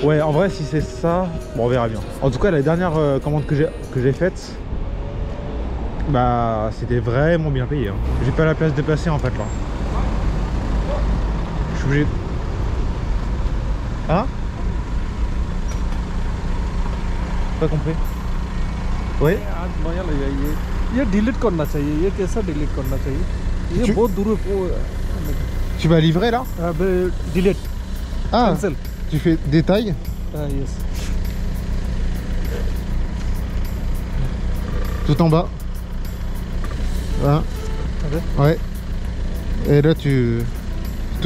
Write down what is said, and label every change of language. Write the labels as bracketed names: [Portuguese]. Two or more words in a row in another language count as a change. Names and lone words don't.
[French] Ouais en vrai si c'est ça, bon on verra bien. En tout cas la dernière commande que j'ai faite, bah c'était vraiment bien payé. Hein. J'ai pas la place de passer en fait là. Je suis obligé... Hein? Pas compris? Oui? [Hindi] ये डिलीट करना चाहिए ये कैसा डिलीट करना चाहिए ये बहुत दूर [French] Tu vas livrer là? डिलीट Ah, cancel tu fais détail? yes Tout en bas. Voilà. Ouais. Et là tu... Tout.